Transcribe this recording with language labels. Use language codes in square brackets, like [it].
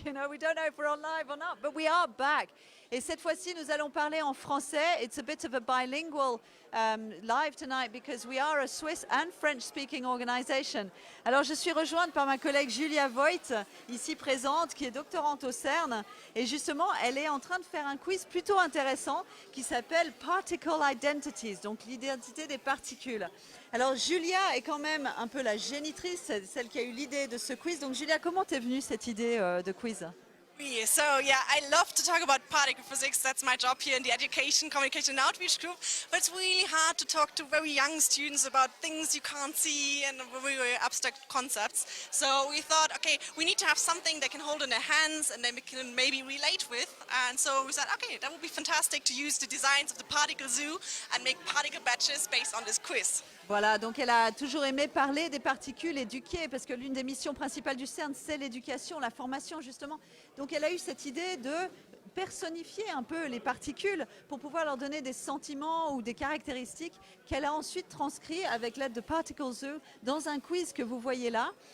[en] You know, we don't know if we're on live or not, but we are back. [fr] Et cette fois-ci, nous allons parler en français. [en] It's a bit of a bilingual live tonight because we are a Swiss and French-speaking organization. [fr] Alors, je suis rejointe par ma collègue Julia Voigt, ici présente, qui est doctorante au CERN. Et justement, elle est en train de faire un quiz plutôt intéressant qui s'appelle Particle Identities, donc l'identité des particules. Alors, Julia est quand même un peu la génitrice, celle qui a eu l'idée de ce quiz. Donc, Julia, comment t'es venue cette idée de quiz? [en] So yeah, I love to talk about particle physics. That's my job here in the Education, Communication and Outreach group. But it's really hard to talk to very young students about things you can't see and very, very abstract concepts. So we thought, okay, we need to have something they can hold in their hands and then we can maybe relate with. And so we said, okay, that would be fantastic to use the designs of the particle zoo and make particle badges based on this quiz. [fr] Voilà, donc elle a toujours aimé parler des particules, éduquer, parce que l'une des missions principales du CERN, c'est l'éducation, la formation justement. Donc elle a eu cette idée de personnifier un peu les particules pour pouvoir leur donner des sentiments ou des caractéristiques qu'elle a ensuite transcrits avec l'aide de Particle Zoo dans un quiz que vous voyez là.